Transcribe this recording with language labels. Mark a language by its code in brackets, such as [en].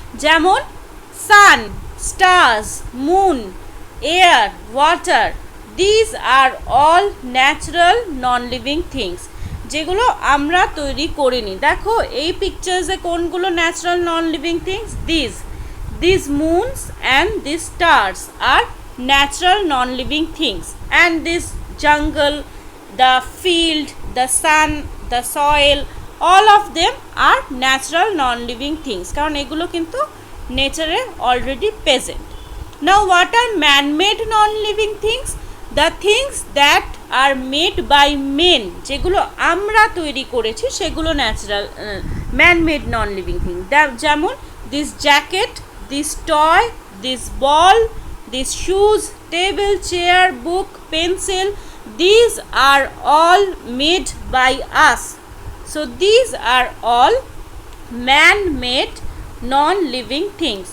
[en] যেমন sun, stars, moon, air, water, these are all natural non-living things. [bn] যেগুলো আমরা তৈরি করিনি। দেখো এই পিকচার্সে কোনগুলো natural non living things? [en] these moons and these stars are natural non living things, and this jungle, the field, the sun, the soil, all of them are natural non living things, [bn] কারণ এগুলো কিন্তু নেচারে already present. [en] Now what are man made non living things? The things that are made by men, [bn] যেগুলো আমরা তৈরি করেছি সেগুলো [en] Natural man made non living thing. যেমন this jacket, this toy, this ball, these shoes, table, chair, book, pencil, these are all made by us. So these are all man-made non-living things.